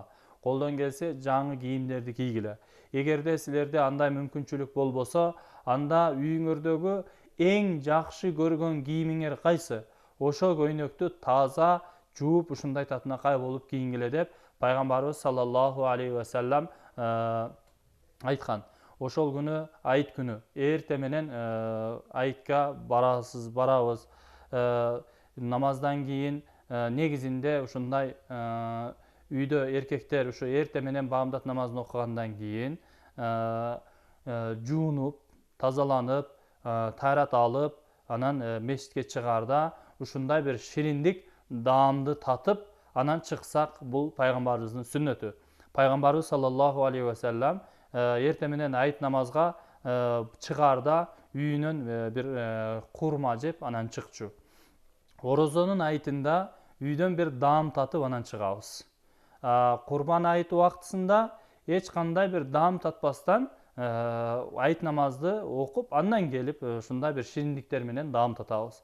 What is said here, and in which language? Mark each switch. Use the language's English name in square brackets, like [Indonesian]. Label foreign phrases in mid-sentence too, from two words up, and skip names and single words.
[Kyrgyz] Колдон келсе жаңы кийимдерди кийгиле. Эгерде силерде андай мүмкүнчүлүк болбосо, анда үйүңөрдөгү эң жакшы көргөн кийимиңер кайсы? Ошол көйнөктү таза жууп ушундай татынакай болуп кийингиле деп пайгамбарыбыз [Arabic] صلى الله عليه وسلم [Kyrgyz] айткан. Ошол күнү айт күнү эрте менен айтка барабыз. Намаздан кийин негизинде ушундай үйдө эркектер ушу эрте менен баамдат намазын окугандан кийин жуунуп, тазаланып, таарат алып, анан мешитке чыгаарда ушундай бир шириндик даамды татып, анан чыксак, бул пайгамбарыбыздын сүннөтү. Пайгамбарыбыз [Arabic] صلى الله عليه وسلم [Kyrgyz] эрте менен айт намазга чыгаарда үйүнөн бир курма жеп анан чыкчу. Орозонун айтында үйдөн бир даам татып анан чыгабыз. Курбан айт убактысында эч кандай бир даам татпастан айт намазды окуп, андан келип ушундай бир шириндиктер менен даам татабыз.